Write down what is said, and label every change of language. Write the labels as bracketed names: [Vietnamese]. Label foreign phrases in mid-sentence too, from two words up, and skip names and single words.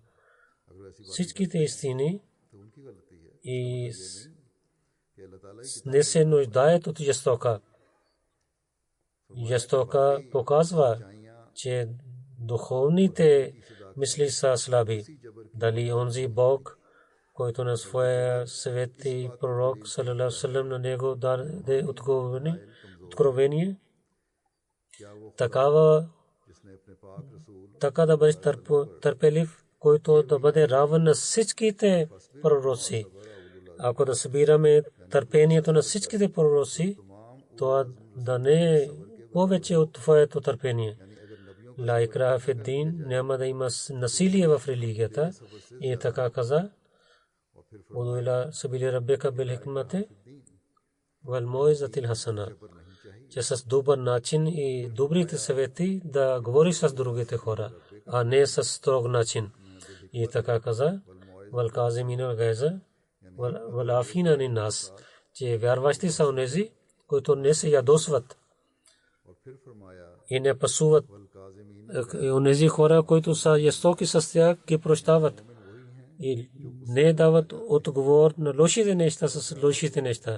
[Bulgarian] Всичките истини и не се нуждаят от жестока. Жестока показва, че духовните мисли са слаби. Дали онзи Бог, който на своя свети пророк [Arabic] صلى الله عليه وسلم [Bulgarian] на него даде откровение, така да бъде търпелив, който да бъде равен на всичките пророци. Ако да събираме търпението на всичките пророци, това да не е повече от твоето търпение. [Arabic] لا إكراه في الدين, [Bulgarian] няма да има насилие в религията. И така каза: [Arabic] ادع إلى سبيل ربك بالحكمة والموعظة الحسنة, [Bulgarian] че с добър начин и добрите съвети да говориш с другите хора, а не с строг начин. И така каза: [Arabic] والكاظمين الغيظ والعافين عن الناس, [Bulgarian] че вярващи са онези, които не се ядосват и не пасуват. Онези хора, които са жестоки с тях, ги прощават и не дават отговор на лошите неща с лошите неща.